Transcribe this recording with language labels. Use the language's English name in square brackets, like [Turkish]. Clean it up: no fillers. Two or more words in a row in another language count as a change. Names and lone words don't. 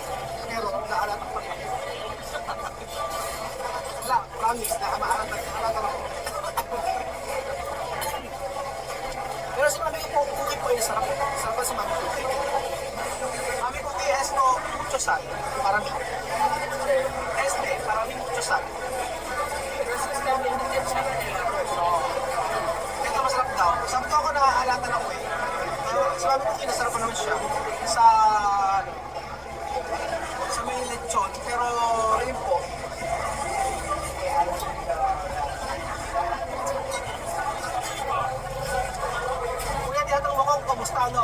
[Filipino] Pero naalat ang pagkain. Wala, promise na maalat ako. Pero si Mami Cookie po ay sarap. Sarap pa si Mami Cookie. Mami Cookie [English] has no [Spanish] mucho sal. Para mí. Para mí mucho sal. [Filipino] Ito masarap daw. Sabi ko ako nakaalatan ako eh. Si Mami Cookie nasarap pa naman siya sa may lechon. Pero ayun po. Kuya, tinatanong mo kung kumusta no?